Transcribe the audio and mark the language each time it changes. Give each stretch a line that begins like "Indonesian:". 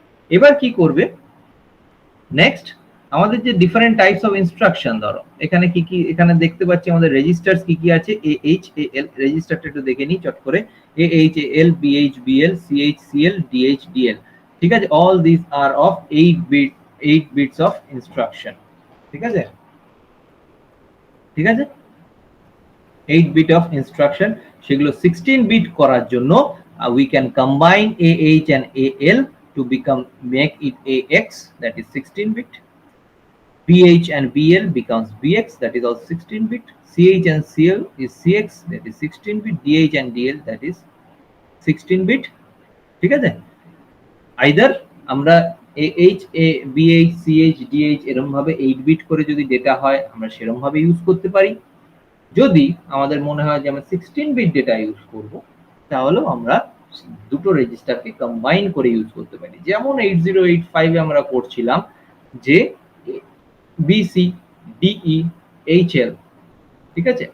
Bangla: এবার কি করবে নেক্সট, আমাদের যে ডিফারেন্ট টাইপস অফ ইনস্ট্রাকশন, ধরো এখানে কি কি, এখানে দেখতে পাচ্ছি আমাদের রেজিস্টার্স কি কি আছে, AHAL রেজিস্টারটা একটু দেখে নিই চট করে, AHAL, BHBL, CHCL, DHDL, ঠিক আছে?
English: all this are of 8 bits of instruction,
Bangla: ঠিক আছে? ঠিক আছে, 8 বিট অফ ইনস্ট্রাকশন, সেগুলো 16 বিট করার জন্য
English: we can combine AH and AL to make it AX, that is 16 bit. BH and BL becomes BX, that is also 16 bit. CH and CL is CX, that is 16 bit. DH and DL, that is 16 bit,
Bangla: ঠিক আছে? Either আমরা AH, BH, CH, DH এরকম ভাবে 8 bit করে যদি data হয় আমরা সেরকম ভাবে ইউজ করতে পারি। যদি আমাদের মনে হয় যে আমরা 16 বিট ডেটা ইউজ করব, তাহলেও আমরা দুটো রেজিস্টারকে কম্বাইন করে ইউজ করতে পারি, যেমন 8085 এ আমরা করছিলাম যে BC, DE, HL, ঠিক আছে?